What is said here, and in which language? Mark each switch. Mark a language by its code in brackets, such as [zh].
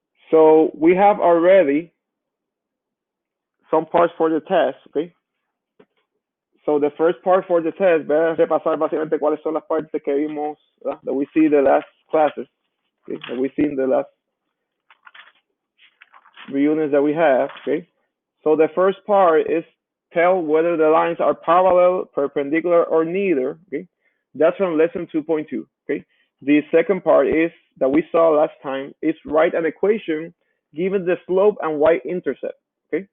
[en] So we have already some parts for the test, okay? So the first part for the test, [es] voy a repasar básicamente cuáles son las partes que vimos, ¿verdad? [en] That we see the last classes, okay? That we see in the last reunions that we have, okay? So the first part is tell whether the lines are parallel, perpendicular, or neither, okay? That's from lesson 2.2, okay? The second part is that we saw last time is write an equation given the slope and y-intercept, okay?